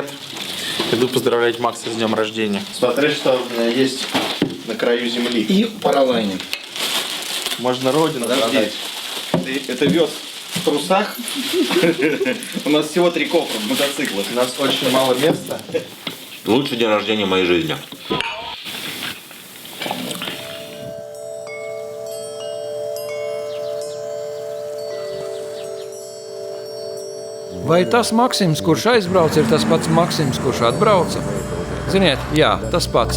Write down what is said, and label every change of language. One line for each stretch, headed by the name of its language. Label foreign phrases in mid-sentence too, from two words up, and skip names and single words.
Russian: Иду поздравлять Макса с днем рождения. Смотри, что у меня есть на краю земли. И паралайнинг. Можно родину продать. Это вез в трусах. У нас всего 3 кофра мотоциклов. У нас очень мало места. Лучший день рождения в моей жизни.
Latvian: Vai tas Maksims, kurš aizbrauc, ir tas pats Maksims, kurš atbrauca? Ziniet, jā, tas pats.